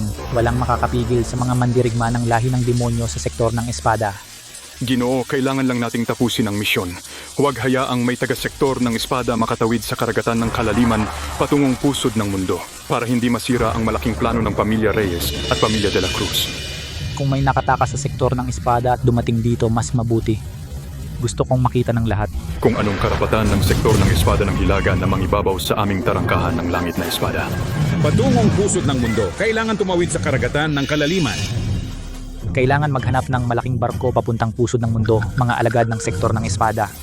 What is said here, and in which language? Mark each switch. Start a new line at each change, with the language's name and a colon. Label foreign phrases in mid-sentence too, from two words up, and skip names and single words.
Filipino: Walang makakapigil sa mga mandirigma ng lahi ng demonyo sa sektor ng espada. Ginoo, kailangan lang nating tapusin ang misyon. Huwag hayaang may taga-sektor ng espada makatawid sa karagatan ng kalaliman patungong pusod ng mundo para hindi masira ang malaking plano ng Pamilya Reyes at Pamilya de la Cruz. Kung may nakatakas sa sektor ng espada at dumating dito, mas mabuti. Gusto kong makita ng lahat. Kung anong karapatan ng sektor ng espada ng Hilaga na mangibabaw sa aming tarangkahan ng langit na espada. Patungong pusod ng mundo, kailangan tumawid sa karagatan ng kalaliman. Kailangan maghanap ng malaking barko papuntang pusod ng mundo, mga alagad ng sektor ng espada.